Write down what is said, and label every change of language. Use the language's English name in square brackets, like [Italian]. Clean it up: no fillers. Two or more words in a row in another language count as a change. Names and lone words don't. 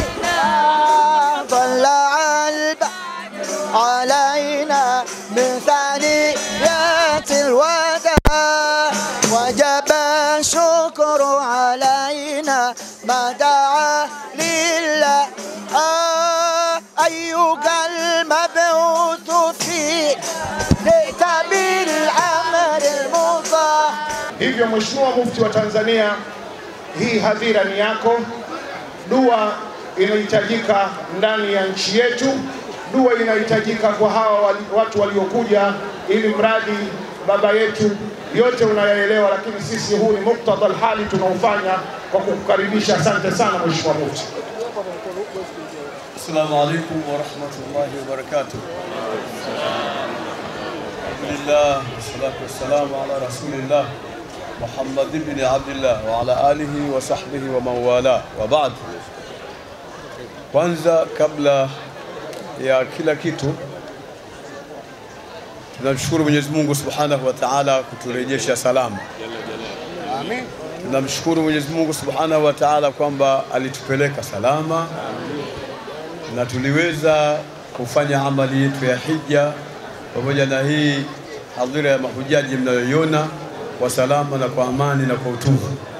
[Arabic] طلع البدر علينا من ثنيات الوداع وجب الشكر علينا ما دعا لله. أيها المبعوث فيه جئت بالعمل المطاع. [Swahili] Hivyo Mheshimiwa Mufti wa Tanzania, hii hadhira ni yako. Dua inahitajika ndani ya nchi yetu, dua inahitajika kwa hawa watu waliokuja, ili mradi baba yetu yote unayaelewa, lakini sisi huu ni muktadha hali tunaofanya kwa kukukaribisha. Asante sana Mheshimiwa Mufti. [Arabic] السلام عليكم ورحمة الله وبركاته. الحمد لله والصلاة والسلام على رسول الله محمد بن عبد الله وعلى آله وصحبه ومن والاه وبعد. [Swahili] Kwanza kabla ya kila kitu, tunamshukuru Mwenyezi Mungu [Arabic] سبحانه وتعالى [Swahili] kuturejesha salama. Amin. Tunamshukuru Mwenyezi Mungu [Arabic] سبحانه وتعالى [Swahili] kwamba alitupeleka salama na tuliweza kufanya amali yetu ya hija pamoja na hii hadhira ya mahujaji mnayoiona kwa salama na kwa amani na kwa utulivu.